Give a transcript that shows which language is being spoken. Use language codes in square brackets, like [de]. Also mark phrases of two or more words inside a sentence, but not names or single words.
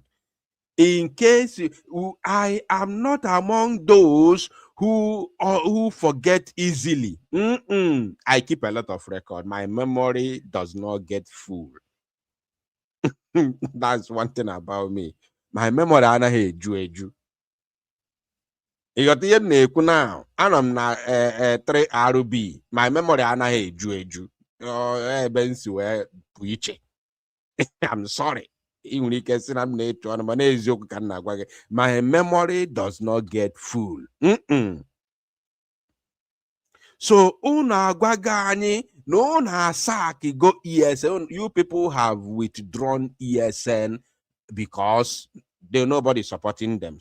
[en] In case I am not among those who forget easily. I keep a lot of record. My memory does not get full. That's one thing about me. My memory [ig] anaghị eju. Ịghọta ihe na-ekwu now. Anọ m na 3RB. [en] My memory [ig] anaghị eju. Ebe nsi wee pụ iche. [en] I'm sorry. My memory does not get full. So go ESN. You people have withdrawn ESN because nobody supporting them.